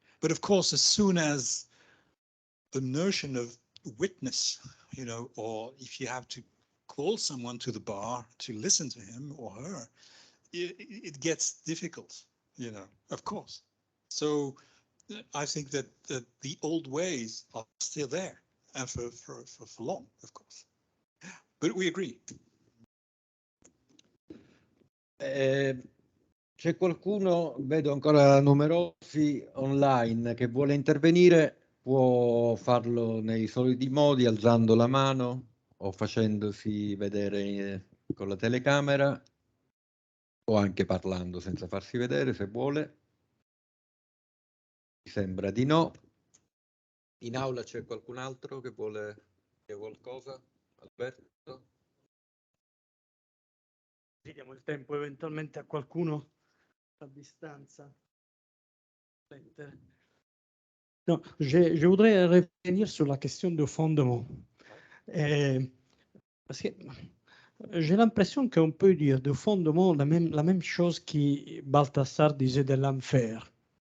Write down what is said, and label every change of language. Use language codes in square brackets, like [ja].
[en] But of course, as soon as the notion of witness, you know, or if you have to call someone to the bar to listen to him or her, it gets difficult, you know, of course. So I think that the old ways are still there, and for long, of course. But we agree. [it] C'è qualcuno, vedo ancora numerosi online, che vuole intervenire, può farlo nei soliti modi, alzando la mano o facendosi vedere con la telecamera, o anche parlando senza farsi vedere se vuole. Mi sembra di no. In aula c'è qualcun altro che vuole dire qualcosa? Alberto? Diamo il tempo eventualmente a qualcuno a distanza. [fr] Non, je voudrais revenir sur la question de fondement. Parce que j'ai l'impression qu'on peut dire de fondement la même chose que Balthasar disait de l'enfer.